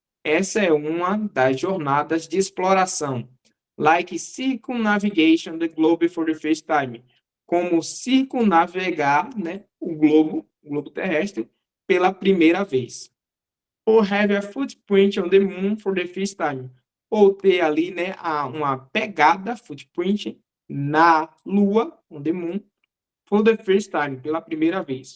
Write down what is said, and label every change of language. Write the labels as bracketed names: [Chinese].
[Portuguese] Essa é uma das jornadas de exploração, [English] like circumnavigation the globe for the first time, [Portuguese] como circunnavegar, né, o globo terrestre pela primeira vez. [English] Or have a footprint on the moon for the first time. [Portuguese] Ou ter ali, né, uma pegada, footprint, na Lua, [English] on the moon, for the first time, [Portuguese] pela primeira vez.